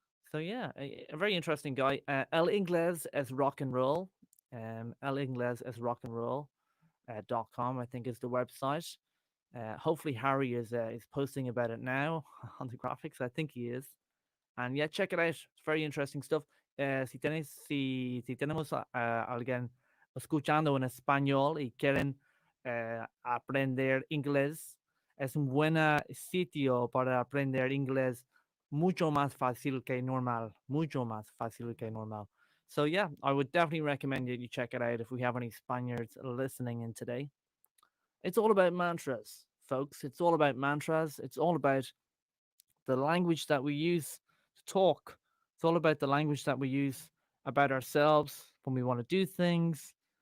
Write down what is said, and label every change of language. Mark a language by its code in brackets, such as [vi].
[en] So yeah, a very interesting guy. El Ingles as rock and roll. El Ingles as rock and roll. .com, I think, is the website. Hopefully Harry is posting about it now on the graphics. I think he is. And yeah, check it out. It's very interesting stuff. [es] Si tenemos a alguien escuchando en español y quieren aprender inglés, es un buen sitio para aprender inglés, mucho más fácil que normal. Mucho más fácil que normal. [en] So yeah, I would definitely recommend you check it out if we have any Spaniards listening in today. It's all about mantras, folks. It's all about mantras. It's all about the language that we use to talk. It's all about the language that we use about ourselves when we want to do things.